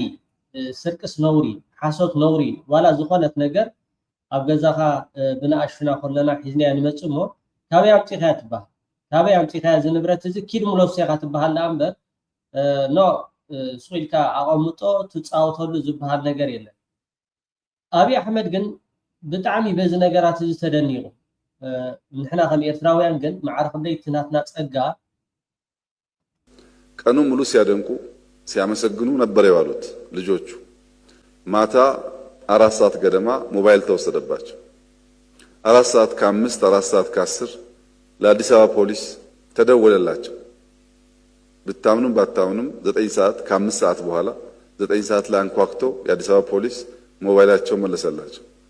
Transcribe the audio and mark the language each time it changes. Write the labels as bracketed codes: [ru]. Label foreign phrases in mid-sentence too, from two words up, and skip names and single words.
[ti] ስርቅስ ነውሪ ሓሶት ነውሪ ዋላ ዝኾነት ነገር ኣብ ገዛኻ ብናኣሽና ከለና ሒዝናያ ንመፅእ እሞ ካበይ ኣምፂኻ ትበሃል ካበይ ኣምፂኻ ዝንብረት እዚ ኪድ ሙለውሰኻ ትበሃል ዳ እምበር ኖ ስኢልካ ኣቐምጦ ትፃወተሉ ዝበሃል ነገር የለን። ኣብይ ኣሕመድ ግን ብጣዕሚ በዚ ነገራት እዚ ተደኒቑ ንሕና ከም ኤርትራውያን ግን ማዕረ ክንደይ እቲ ናትና ፀጋ [am] ቀኑ ሙሉ ሲያደንቁ ሲያመሰግኑ ነበር የዋሉት ልጆቹ። ማታ 4 ሰዓት ገደማ ሞባይል ተወሰደባቸው። 4 ሰዓት ከ5 4 ሰዓት ከ10 ለአዲስ አበባ ፖሊስ ተደወለላቸው። ብታምኑም ባታምኑም 9 ሰዓት ከ5 ሰዓት በኋላ 9 ሰዓት ላይ አንኳክቶ የአዲስ አበባ ፖሊስ ሞባይላቸው መለሰላቸው።